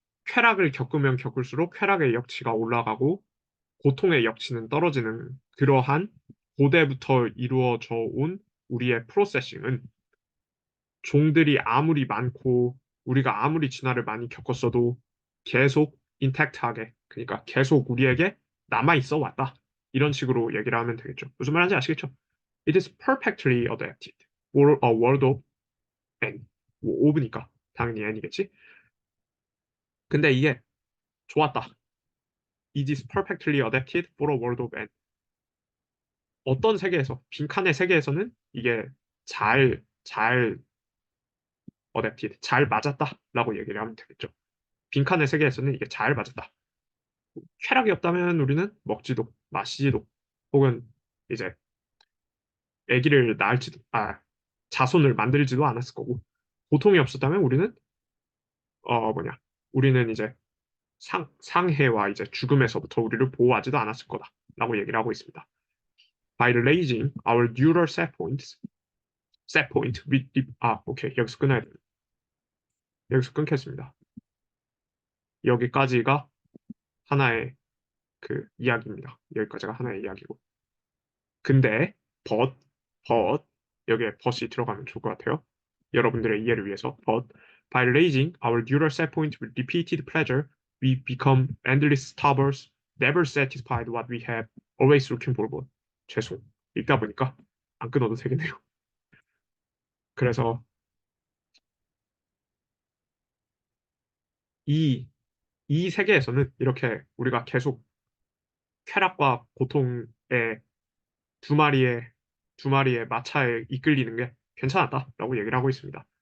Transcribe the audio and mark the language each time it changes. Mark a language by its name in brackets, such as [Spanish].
[Korean] 쾌락을 겪으면 겪을수록 쾌락의 역치가 올라가고 고통의 역치는 떨어지는 그러한 고대부터 이루어져 온 우리의 프로세싱은 종들이 아무리 많고 우리가 아무리 진화를 많이 겪었어도 계속 인택트하게, 그러니까 계속 우리에게 남아있어 왔다. 이런 식으로 얘기를 하면 되겠죠. 무슨 말인지 아시겠죠? [English] It is perfectly adapted for a world of N. [Korean] 뭐 오브니까 당연히 N이겠지. 근데 이게 좋았다. [English] It is perfectly adapted for a world of N. [Korean] 어떤 세계에서, 빈칸의 세계에서는 이게 잘 adapted, 잘 맞았다라고 얘기를 하면 되겠죠. 빈칸의 세계에서는 이게 잘 맞았다. 쾌락이 없다면 우리는 먹지도 마시지도 혹은 이제 아기를 낳을지도 자손을 만들지도 않았을 거고 고통이 없었다면 우리는 뭐냐 우리는 이제 상해와 이제 죽음에서부터 우리를 보호하지도 않았을 거다라고 얘기를 하고 있습니다. [English] By raising our neural set point with [Korean] 오케이 여기서 끊어야 됩니다. 여기서 끊겠습니다. 여기까지가 하나의 그 이야기입니다. 여기까지가 하나의 이야기고. 근데 but, but 여기에 but이 들어가면 좋을 것 같아요. 여러분들의 이해를 위해서 [English] but by raising our neural set point with repeated pleasure, we become endless starvers, never satisfied what we have, always looking for more. [Korean] 죄송. 읽다 보니까 안 끊어도 되겠네요. 그래서 이, 이 세계에서는 이렇게 우리가 계속 쾌락과 고통의 두 마리의 두 마리의 마차에 이끌리는 게 괜찮았다라고 얘기를 하고 있습니다.